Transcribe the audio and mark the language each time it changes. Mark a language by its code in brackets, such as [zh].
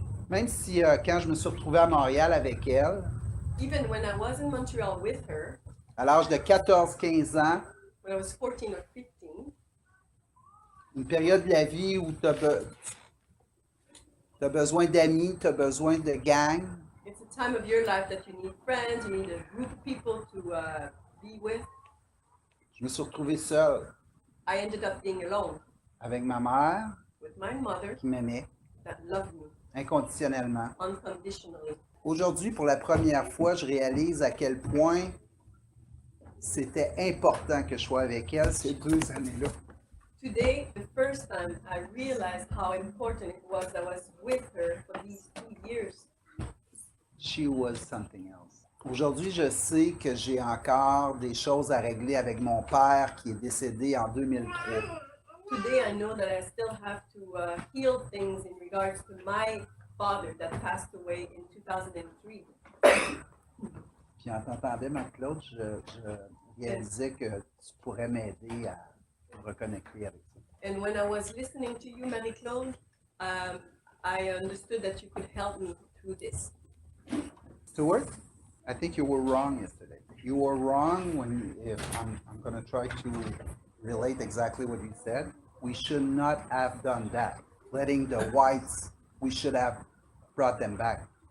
[fr] Même si quand je me suis retrouvé à Montréal avec elle, [en] Even when I was in Montreal with her, [fr] à l'âge de 14-15 ans, [en] when I was 14 or 15, [fr] une période de la vie où tu as besoin d'amis, tu as besoin de gang, [en] it's a time of your life that you need friends, you need a group of people to be with. [fr] je me suis retrouvé seul [en] I ended up being alone [fr] avec ma mère [en] with my mother [fr] qui m'aimait [en] that loved me [fr] inconditionnellement. [en] unconditionally. [fr] Aujourd'hui, pour la première fois, je réalise à quel point c'était important que je sois avec elle ces 2 années-là. [en] Today, the first time I realized how important it was that I was with her for these 2 years. She was something else. [fr] Aujourd'hui, je sais que j'ai encore des choses à régler avec mon père qui est décédé en 2003. [en] Today, I know that I still have to heal things in regards to my father that passed away in 2003. [fr] Puis en t'entendant, Marc-Claude, je réalisais que tu pourrais m'aider à me reconnecter avec ça. [en] And when I was listening to you, Marie-Claude, I understood that you could help me through this. Stuart, I think you were wrong yesterday. You were wrong if I'm going to try to relate exactly what you said. We should not have done that. Letting the whites, we should have brought them back.